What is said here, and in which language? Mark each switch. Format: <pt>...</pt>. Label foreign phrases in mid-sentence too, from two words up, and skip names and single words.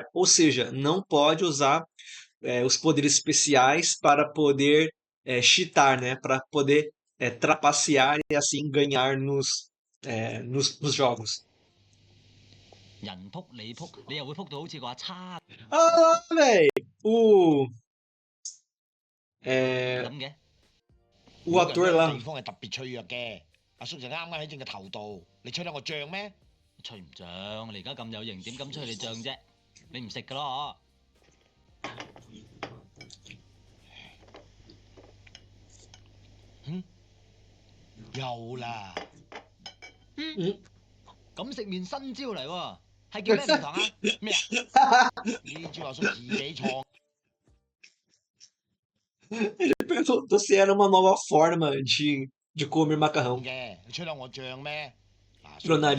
<pt>Ou seja, não pode usar os poderes especiais para poder cheatar, né? Para poder trapacear e assim ganhar nos jogos.</pt> <yue>人仆你仆，你又會仆到好似個阿叉咁嘅？</yue> <pt>Ah, velho! É, o ator lá.</pt> <yue>每個人都有地方係特別脆弱嘅，阿叔就啱啱喺正個頭度，你吹得我脹咩？吹唔脹，你而家咁有型，點敢吹你脹啫？你唔食噶咯？又啦，嗯咁食麵新招嚟喎，係叫咩名堂啊？咩啊？呢招阿叔自己創。</yue> <pt>Ele perguntou se era uma nova forma de comer macarrão</pt> <yue>嘅，你吹得我脹咩？嗱，叔</yue> <pt>pelo</pt> <yue>仔，</yue>